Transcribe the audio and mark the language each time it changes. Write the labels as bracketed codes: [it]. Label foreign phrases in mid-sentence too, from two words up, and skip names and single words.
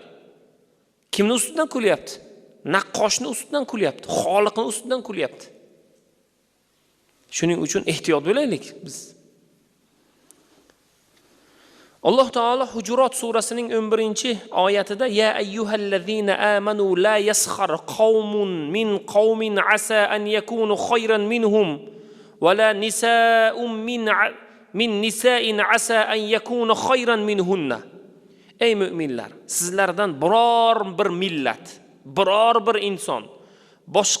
[uz] Kimni ustidan kulyapti? Naqqoshni ustidan kulyapti, Xoliqni ustidan kulyapti. Shuning uchun ehtiyot bo'laylik biz. Alloh taolo Hujurat surasining 11-oyatida [ar] يا أيها الذين آمنوا لا يسخر قوم من قوم عسى أن يكونوا خيرا منهم ولا نساء من نساء عسى أن يكن خيرا منهن. [uz] Ey mu'minlar, sizlardan biror bir millat, biror bir inson boshqa